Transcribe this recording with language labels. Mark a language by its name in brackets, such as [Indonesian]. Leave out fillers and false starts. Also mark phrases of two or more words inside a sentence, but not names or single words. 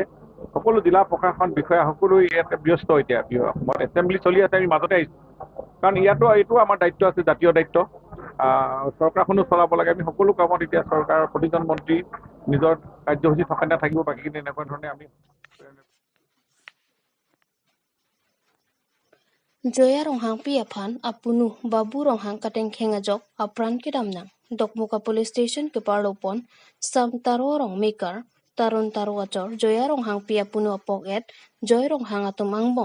[Assamese] সকলো জিলা প্ৰশাসন বিষয়া সকলো ইয়াতে ব্যস্ত এতিয়া বিহু সময়ত এছেম্বলি চলি আছে, আমি মাজতে আহিছোঁ কাৰণ এইটো আমাৰ দায়িত্ব আছে, জাতীয় দায়িত্ব। চৰকাৰখনো চলাব লাগে। আমি সকলো কামত এতিয়া চৰকাৰৰ প্ৰতিজন মন্ত্ৰী নিজৰ কাৰ্যসূচী থকা নাথাকিব, বাকীখিনি এনেকুৱা ধৰণে আমি [Karbi] Joya ronghang pi aphan apunu babu ronghang kateng khengajok apran ki damnang dokmuka [English] police station [Karbi] ke parlopon sam taro rong maker tarun taro achor joya ronghang pi apunu apok et joy ronghang atum angbong